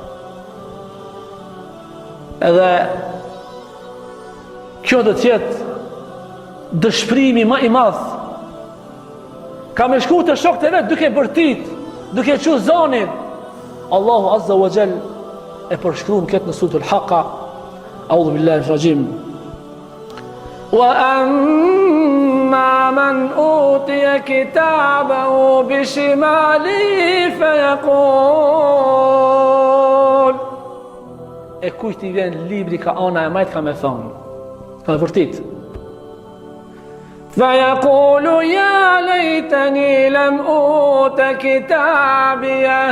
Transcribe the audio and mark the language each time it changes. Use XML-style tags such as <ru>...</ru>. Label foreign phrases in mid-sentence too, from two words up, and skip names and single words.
<sq>Edhe kjo do tjetë dëshprimi më i madh. Ka me shku të shokët e vet duke bërtit, duke qu zonin. Allahu</sq> <ar>عز وجل</ar> <sq>e përshkruan këtë në suratul Haqqa.</sq> <ar>أعوذ بالله من الشيطان الرجيم وأما من أوتي كتابه بشماله فيقول.</ar> <sq>E kujt i vjen libri ka ana e majt ka me thonë. Ka vërtit.</sq> <ar>فيقول يا ليتني لم أوت كتابيه.</ar>